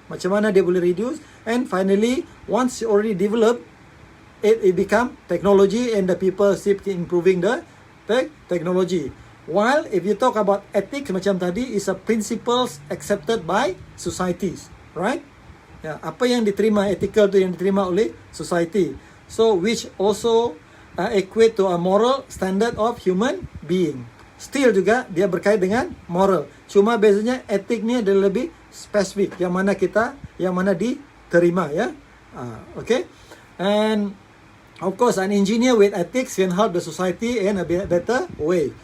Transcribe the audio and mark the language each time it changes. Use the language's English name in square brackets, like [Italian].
[Malay] Macam mana dia boleh reduce, [English] and finally, once you already develop, it become technology, and the people keep improving the technology. While if you talk about ethics [Malay] macam tadi, [English] is a principles accepted by societies, right? [Malay] Ya, apa yang diterima ethical tu yang diterima oleh society. [English] So which also equate to a moral standard of human being. [Malay] Still juga dia berkait dengan moral. Cuma bezanya etik ni dia lebih spesifik, yang mana diterima ya. [English] Okay. And of course, an engineer with ethics can help the society in a better way.